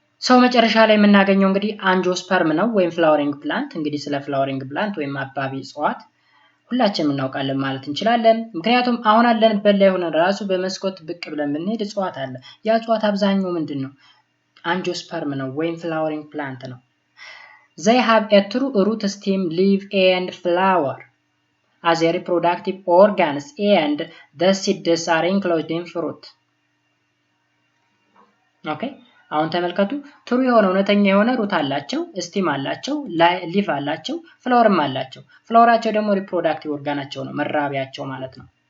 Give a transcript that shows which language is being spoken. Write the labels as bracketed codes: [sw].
[am] ሰው መጨረሻ ላይ የምናገኘው እንግዲህ አንጂኦስፐርም ነው ወይም ፍላወሪንግ ፕላንት። እንግዲህ ስለ ፍላወሪንግ ፕላንት ወይም አባቢ እጽዋት ሁላችንም እናውቃለን ማለት እንችላለን። ምክንያቱም አሁን አለንበት ላይ ሆነን ራሱ በመስኮት ብቅ ብለን ብንሄድ እጽዋት አለ። ያ እጽዋት አብዛኛው ምንድን ነው? አንጂኦስፐርም ነው ወይም ፍላወሪንግ ፕላንት ነው። [en] they have a true root stem leaf and flower as a reproductive organs and the seeds are enclosed in fruit. [am] ኦኬ አሁን ተመልከቱ ትሩ የሆነ እውነተኛ የሆነ ሩት አላቸው ስቲም አላቸው ሊፍ አላቸው ፍላወርም አላቸው ፍላወራቸው ደግሞ ሪፕሮዳክቲቭ ኦርጋናቸው ነው መራቢያቸው ማለት ነው